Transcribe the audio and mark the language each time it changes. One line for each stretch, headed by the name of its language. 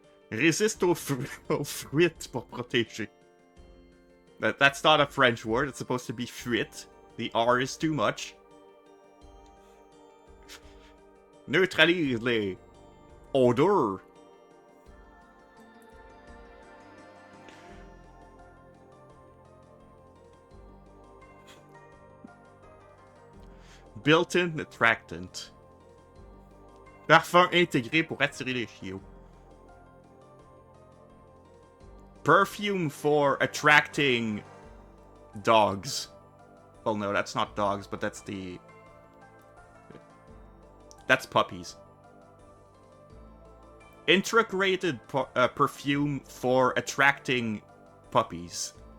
French: Résiste aux fuites pour protéger.
English: That's not a French word. It's supposed to be fuite. The R is too much.
French: Neutralise les odeurs.
English: Built-in attractant.
French: Parfum intégré pour attirer les chiots.
English: Perfume for attracting dogs. Well, no, that's not dogs, but that's the... That's puppies. Integrated perfume for attracting puppies.